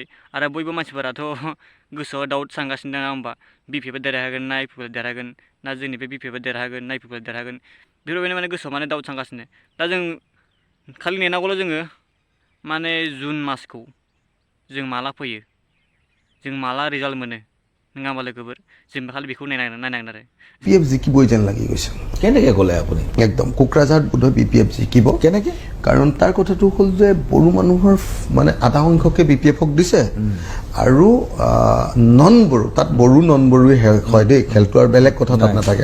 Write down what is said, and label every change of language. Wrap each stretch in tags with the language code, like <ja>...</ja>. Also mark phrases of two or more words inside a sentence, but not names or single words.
<brx>आरो बयबो मानसिफोराथ' गोसोआव डाउट सानगासिनो दङ होमबा BPF देरहागोन ना UPPL देरहागोन, ना जोंनि बे BPF देरहागोन ना UPPL देरहागोन, बेफोरबायदि माने गोसोआव माने डाउट सानगासिनो। दा जों खालि नेनांगौल' जोङो माने जुन मासखौ जों माला फैयो, जों माला रिजाल्ट मोनो, नङा होमबा लोगोफोर? जों खालि बेखौ नायनांगोन आरो।</brx> <as>BPF জিকিবই যেন লাগি গৈছে। কেনেকৈ ক'লে আপুনি? একদম কোকৰাঝাৰত বোধহয় BPF জিকিব। কেনেকৈ? কাৰণ তাৰ কথাটো হ'ল যে বড়ো মানুহৰ মানে আধা সংখ্যকে BPF-ক দিছে, আৰু নন বড়ো, তাত বড়ো নন বড়োৱে হয় দেই, খেলটো আৰু বেলেগ কথা তাত নাথাকে।</as>